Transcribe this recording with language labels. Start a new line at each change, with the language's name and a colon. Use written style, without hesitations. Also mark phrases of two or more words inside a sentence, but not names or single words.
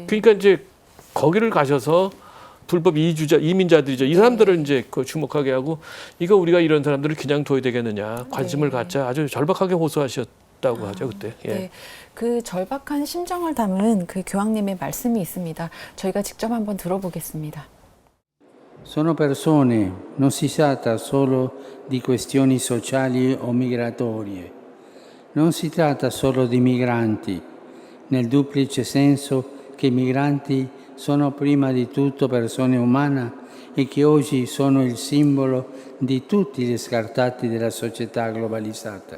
Korean: 그러니까 이제 거기를 가셔서 불법 이민자들이죠. 이 사람들을 이제 주목하게 하고 이거 우리가 이런 사람들을 그냥 둬야 되겠느냐. 관심을 갖자. 아주 절박하게 호소하셨다고 하죠, 그때. 예. 네. 그 절박한 심정을 담은 그 교황님의 말씀이 있습니다. 저희가 직접 한번 들어보겠습니다.
Italian: Sono persone, non si tratta solo di questioni sociali o migratorie, non si tratta solo di migranti, nel duplice senso che i migranti sono prima di tutto persone umane e che oggi sono il simbolo di tutti gli scartati della società globalizzata.